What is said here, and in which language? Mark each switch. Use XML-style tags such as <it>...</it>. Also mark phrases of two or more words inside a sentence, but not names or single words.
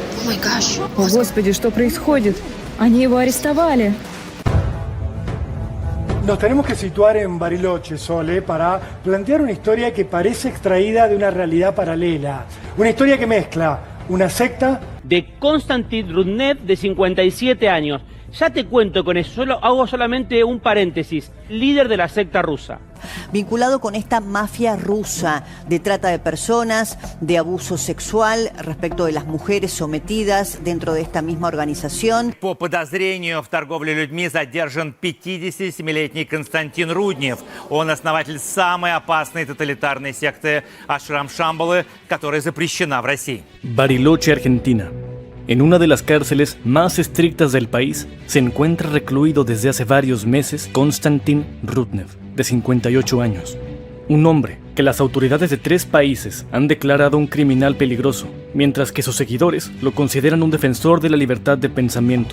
<ru>О, Господи, что происходит? Они его арестовали.</ru> <es>Nos tenemos que situar en Bariloche, Sole, para plantear una historia que parece extraída de una realidad paralela. Una historia que mezcla una secta de Konstantin Rudnev, de 57 años. Ya te cuento con eso, hago solamente un paréntesis, líder de la secta rusa. Vinculado con esta mafia rusa de trata de personas, de abuso sexual respecto de las mujeres sometidas dentro de esta misma organización.</es> <ru>По подозрению в торговле людьми задержан 57-летний Константин Руднев. Он основатель самой опасной тоталитарной секты Ашрам Шамбалы, которая запрещена в России.</ru> <es>Bariloche, Argentina. En una de las cárceles más estrictas del país se encuentra recluido desde hace varios meses Konstantin Rudnev, de 58 años. Un hombre que las autoridades de 3 países han declarado un criminal peligroso, mientras que sus seguidores lo consideran un defensor de la libertad de pensamiento.</es>